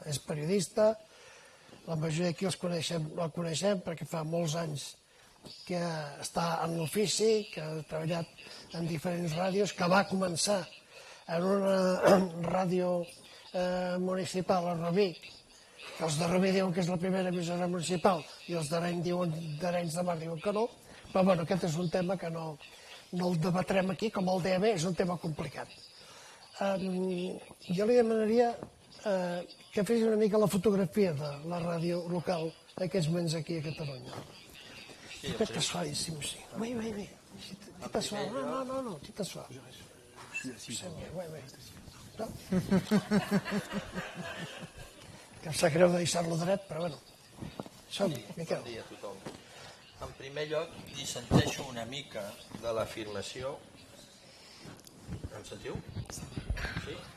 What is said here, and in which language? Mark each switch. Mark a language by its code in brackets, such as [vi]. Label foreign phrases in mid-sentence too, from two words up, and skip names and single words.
[ca] És periodista, la majoria d'aquí el coneixem perquè fa molts anys que està en l'ofici, que ha treballat en diferents ràdios, que va començar en una ràdio municipal a Rubí, que els de Rubí diuen que és la primera emissora municipal i els d'Arenys de Mar diuen que no, però bueno, aquest és un tema que no el debatrem aquí, com el DAB és un tema complicat. Jo li demanaria que fes una mica la fotografia de la ràdio local en aquests moments aquí a Catalunya. [fr] Peut-être que ce sera ici aussi. Oui. Tu t'assois. Non, tu t'assois. C'est bien, oui. [ca] No? Que em sap greu de deixar-lo dret, però bueno. Som-hi, Miquel. Bon dia a tothom. En primer lloc, dissenteixo una mica de l'afirmació. Em sentiu? Sí?